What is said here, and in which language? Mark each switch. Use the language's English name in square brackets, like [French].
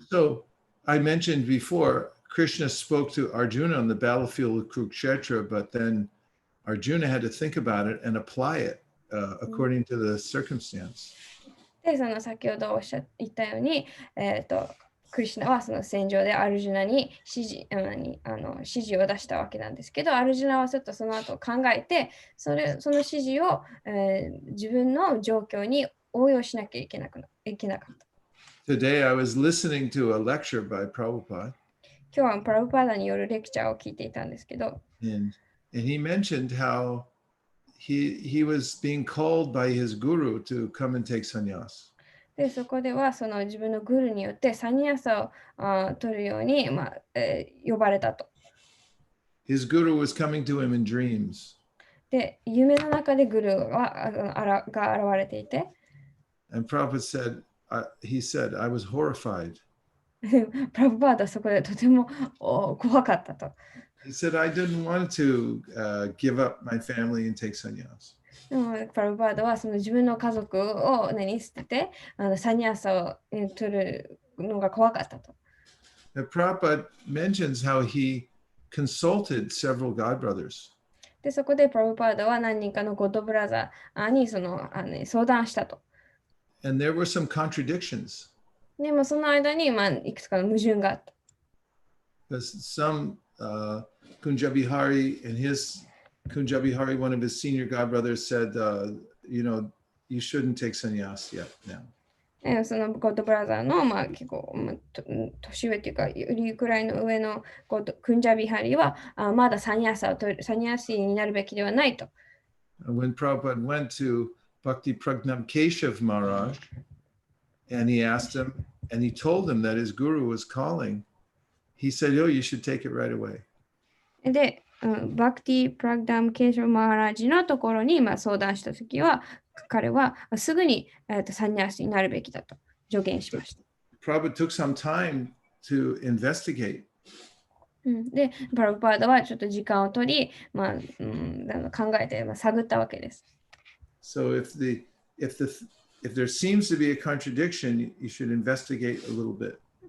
[English] So I mentioned before, Krishna spoke to Arjuna on the battlefield of Kurukshetra, but then Arjuna had to think about it and apply it according to the circumstance. [Japanese] で、先ほど言ったように、クリシュナはその戦場でアルジュナに指示を出したわけなんですけど、アルジュナはちょっとその後考えて、その指示を、自分の状況に応用しなきゃいけなかった。 [English] Today I was listening to a lecture by Prabhupada. [Japanese] 今日はプラブパーダによるレクチャーを聞いていたんですけど、 [English] And he mentioned how he was being called by his guru to come and take sannyas. [Japanese] で、そこではその自分のグルによってサニヤサを取るように、呼ばれたと。 [English] His guru was coming to him in dreams. [Japanese] で、夢の中でグルが現れていて、 [English] And Prabhupada said, I was horrified. [Japanese] プラブパーダはそこでとても怖かったと。 [English] He said, I didn't want to give up my family and take sannyas. [Japanese] でもプラブパーダはその自分の家族を捨ててサニヤサを取るのが怖かったと。 [English] And Prabhupada mentions how he consulted several god brothers. [Japanese] で、そこでプラブパーダは何人かのゴッドブラザーに相談したと。 [English] And there were some contradictions. [Japanese] でもその間にいくつかの矛盾があった。 [English] Because some Kunjabihari and his Kunjabihari, one of his senior god brothers, said, you shouldn't take sannyas yet now. [Japanese] そのゴッドブラザーの、結構、年上というか、よりくらいの上のクンジャビハリは、まだサニヤシになるべきではないと。 [English] When Prabhupada went to Bhakti Pragnam Keshav Maharaj, and he asked him, and he told him that his guru was calling, he said, oh, you should take it right away. [Japanese] で、バクティ・プラグダム・ケーション・マハラジのところに相談したときは、彼はすぐにサニヤシになるべきだと助言しました。 [English] Prabhupada took some time to investigate. [Japanese] で、プラブパーダはちょっと時間を取り、考えて、探ったわけです。 [English] So if there seems to be a contradiction, you should investigate a little bit.